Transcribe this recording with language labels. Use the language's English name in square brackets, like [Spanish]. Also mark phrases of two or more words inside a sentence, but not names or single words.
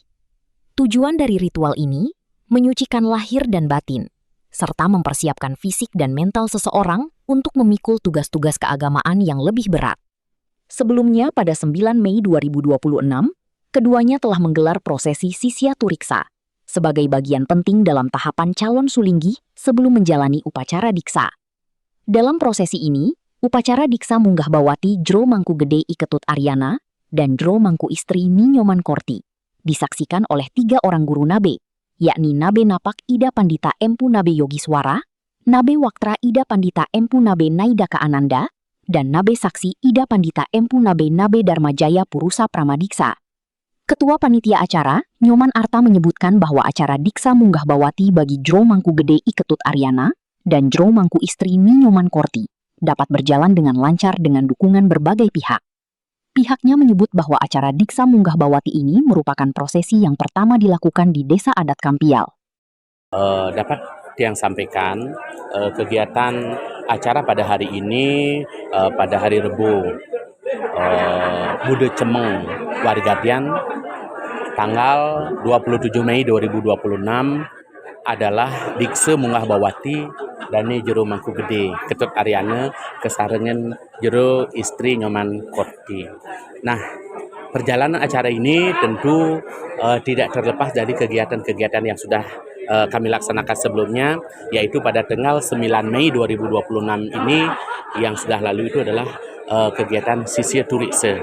[Indonesian] Tujuan dari ritual ini, menyucikan lahir dan batin, serta mempersiapkan fisik dan mental seseorang untuk memikul tugas-tugas keagamaan yang lebih berat. Sebelumnya pada 9 Mei 2026, keduanya telah menggelar prosesi Sisya Turiksa sebagai bagian penting dalam tahapan calon sulinggi sebelum menjalani upacara Diksa. Dalam prosesi ini, upacara Diksa Munggah Bawati Jero Mangkugede Iketut Aryana dan Jero Mangku istri Ninyoman Korti disaksikan oleh 3 orang guru nabe, yakni Nabe Napak Ida Pandita Empu Nabe Yogiswara, Nabe Waktra Ida Pandita Empu Nabe Naidaka Ananda, dan Nabe Saksi Ida Pandita Empu Nabe Dharmajaya Purusa Pramadiksa. Ketua Panitia Acara, Nyoman Arta menyebutkan bahwa acara Diksa Munggah Bawati bagi Jero Mangkugede Iketut Aryana dan Jero Mangku istri Ninyoman Korti dapat berjalan dengan lancar dengan dukungan berbagai pihak. Pihaknya menyebut bahwa acara Diksa Munggah Bawati ini merupakan prosesi yang pertama dilakukan di Desa Adat Kampial. Dapat yang sampaikan kegiatan acara pada hari ini pada hari Rebu Bude Cemeng Warigadian tanggal 27 Mei 2026 adalah Diksa Munggah Bawati Dani Jero Mangkugede Iketut Aryana kesarengan Jero istri Nyoman Korti. Nah, perjalanan acara ini tentu tidak terlepas dari kegiatan-kegiatan yang sudah kami laksanakan sebelumnya, yaitu pada tanggal 9 Mei 2026 ini yang sudah lalu itu adalah kegiatan Sisya Turiksa.